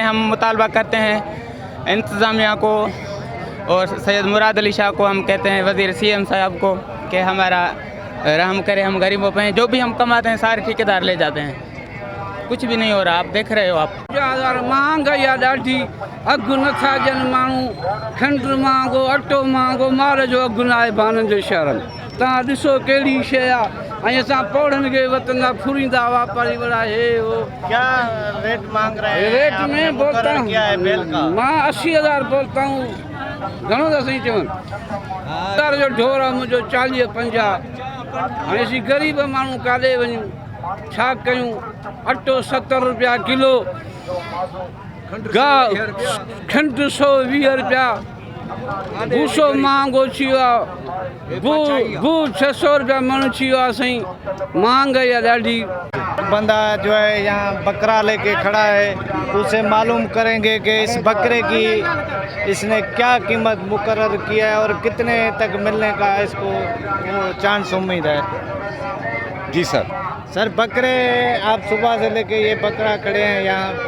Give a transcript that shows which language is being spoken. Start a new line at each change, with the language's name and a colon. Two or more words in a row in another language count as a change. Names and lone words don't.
Urdu: ہم مطالبہ کرتے ہیں انتظامیہ کو اور سید مراد علی شاہ کو. ہم کہتے ہیں وزیر CM صاحب کو کہ ہمارا رحم کریں، ہم غریبوں پہ ہیں. جو بھی ہم کماتے ہیں سارے ٹھیکیدار لے جاتے ہیں۔ کچھ بھی نہیں ہو رہا، آپ دیکھ رہے ہو. आप
Sindhi: महंगाई ॾाढी, अघु नथा ॾियनि माण्हू। खंड महांगो, अटो महांगो, माल जो अघु न आहे बाननि जे शहर में। तव्हां ॾिसो कहिड़ी शइ आहे। ऐं असां पौड़नि खे वतंदा फुरींदा वापारी वारा हे हो।
Urdu: کیا ریٹ مانگ رہے ہیں? ریٹ میں بولتا ہوں کیا ہے بیل کا?
Sindhi: मां 80,000
Urdu: بولتا ہوں.
Sindhi: घणो था सही चवनि। जो ढोर आहे मुंहिंजो 40-50। हाणे असीं ग़रीब माण्हू काॾे वञूं, छा कयूं? अटो 70 रुपया किलो, खंड 120 रुपया, भूसो महांगो थी वियो आहे। भू 600 रुपया मण थी वियो आहे साईं। महंगाई आहे ॾाढी।
Urdu: بندہ جو ہے یہاں بکرا لے کے کھڑا ہے، اسے معلوم کریں گے کہ اس بکرے کی اس نے کیا قیمت مقرر کیا ہے اور کتنے تک ملنے کا اس کو چانس امید ہے. جی سر. سر بکرے آپ صبح سے لے کے یہ بکرا کھڑے ہیں یہاں